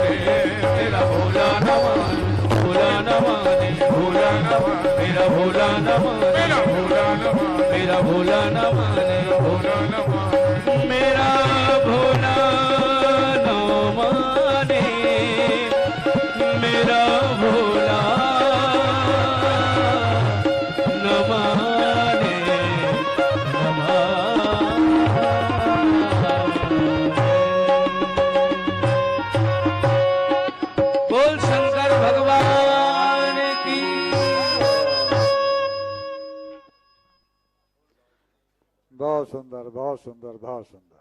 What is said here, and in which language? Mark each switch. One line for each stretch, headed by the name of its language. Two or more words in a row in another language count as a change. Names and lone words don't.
Hindi: रे मेरा भोला न माने, भोला न माने, भोला न माने, मेरा भोला न माने, मेरा भोला न माने, मेरा भोला न माने, भोला न माने, मेरा भोला न माने, मेरा भोला न माने, न माने। बोल शंकर भगवान की। बहुत सुंदर, बहुत सुंदर, बहुत सुंदर।